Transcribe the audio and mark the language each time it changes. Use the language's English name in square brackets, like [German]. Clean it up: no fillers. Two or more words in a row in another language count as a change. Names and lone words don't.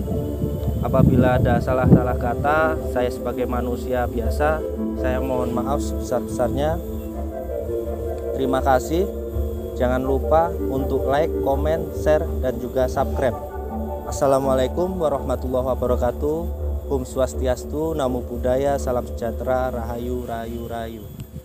[Indonesian] Apabila ada salah-salah kata, saya sebagai manusia biasa, saya mohon maaf sebesar-besarnya. Terima kasih. Jangan lupa untuk like, komen, share, dan juga subscribe. [Arabic] Assalamualaikum warahmatullahi wabarakatuh. [Indonesian] Om Swastiastu, Namo Buddhaya, Salam Sejahtera, Rahayu, Rahayu, Rahayu.